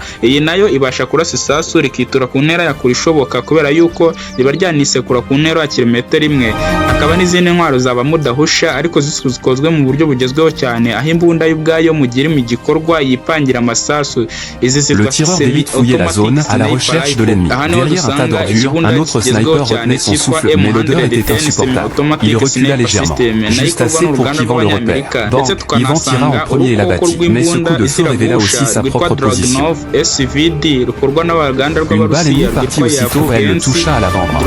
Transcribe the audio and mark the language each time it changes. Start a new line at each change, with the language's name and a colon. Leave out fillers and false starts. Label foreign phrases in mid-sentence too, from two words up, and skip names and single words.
Kinyarwanda: Iyi nayo ibasha kurasa isasu rikitura ku ntera ya kure ishoboka kubera yuko riba ryanisekura ku ntera ya kilometero 1. Hakaba n'izindi ntwaro zaba mudahusha ariko zikozwe mu buryo bugezweho cyane, aho imbunda y'ubwayo mu gihe mu gikorwa yipangira amasasu. Izi zitwa
French: à la recherche de l'ennemi. Derrière un tas d'ordures, un autre sniper retenait son souffle, mais l'odeur était insupportable. Il recula légèrement, juste assez pour qu'Ivan le repère. Bon, Ivan tira en premier et l'abattit, mais ce coup de feu révéla aussi sa propre position. Une balle ennemie partit aussitôt et elle le toucha à l'avant-bras.